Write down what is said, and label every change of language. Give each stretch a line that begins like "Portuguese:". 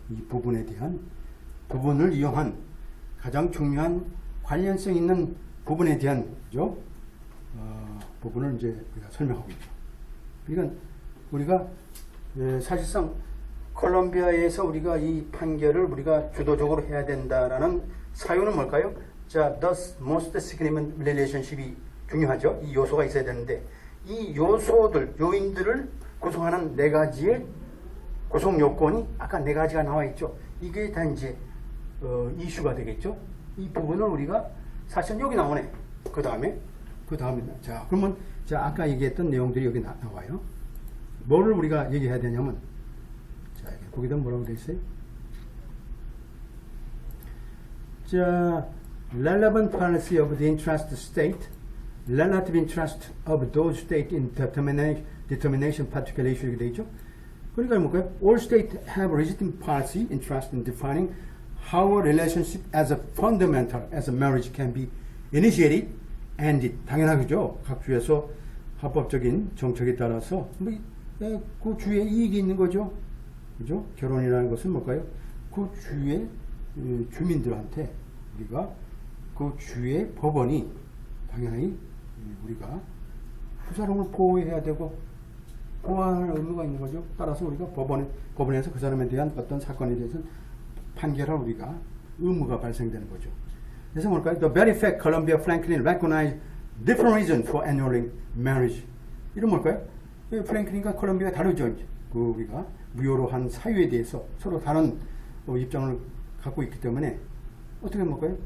Korean: 이 부분을 이용한 가장 중요한 관련성 있는 부분에 대한 그죠? 부분을 이제 우리가 설명하고 있죠. 그러니까 우리가 사실상 콜롬비아에서 우리가 이 판결을 우리가 주도적으로 해야 된다라는 사유는 뭘까요?
English: 자, the most significant relationship이
Korean: 중요하죠. 이 요소가 있어야 되는데 이 요인들을 구성하는 네 가지의 구성 요건이 아까 네 가지가 나와 있죠. 이게 다 이제 이슈가 되겠죠. 이 부분을 우리가 사실 여기 나오네. 그 다음에 자 그러면 자 아까 얘기했던 내용들이 여기 나와요. 뭐를 우리가 얘기해야 되냐면 자 거기다 뭐라고 돼 있어요? 자
English: relevant policy of the interest state, relative interest of those state in determination particular issue
Korean: 이렇게 돼 있죠. 그러니까 뭘까요?
English: All states have legitimate policy interest in defining how a relationship as a fundamental as a marriage can be initiated and ended.
Korean: 당연하죠. 각 주에서 합법적인 정책에 따라서 그 주에 이익이 있는 거죠. 그죠? 결혼이라는 것은 뭘까요? 그 주의 주민들한테 우리가 그 주의 법원이 당연히 우리가 그 사람을 보호해야 되고 보호할 의무가 있는 거죠. 따라서 우리가 법원에서 그 사람에 대한 어떤 사건에 대해서 판결할 우리가 의무가 발생되는 거죠. 그래서 뭘까요?
English: The very fact Columbia Franklin recognized different reasons for annulling marriage.
Korean: 이런 뭘까요? 프랭클린과 콜롬비아가 다르죠. 그 우리가 무효로 한 사유에 대해서 서로 다른 입장을 갖고 있기 때문에 어떻게 볼까요?